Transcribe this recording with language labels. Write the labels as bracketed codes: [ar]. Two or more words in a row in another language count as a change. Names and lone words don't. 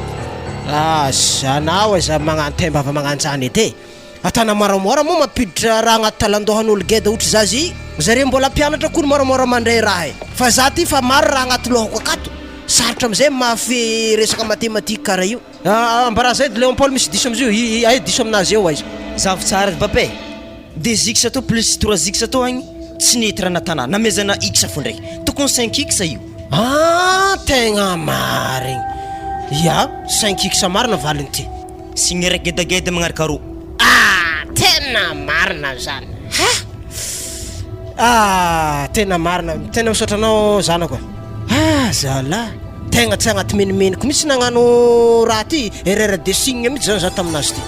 [mg] zanao e za magnano temba avy magnanjany edy atana moramora moa mampiditra raha agnaty talandohan'olo geda ohatra zazy zareo mbola mpianatra akory moramora mandray raha e fa za ty fa maro raha agnaty lohako akato sarotra amizay mafy resaka matematika karaha io mbaraha zay Léon Paul misy diso amizio ay diso aminazy eo aizy zavy tsara babe 2x to plus 3x to agny tsy nety raha natana namezana x fo ndraiky tokony 5x io tegna marigny ya 5x marina valiny ty signy raiky gedageda magnaraka ro tena marina zany tena marina tena misotranao zanako zala tegna tsy agnaty menimeniko misy nagnano raha ty [fr] erreur de signe [mg] mihitsy zany za taminazy ty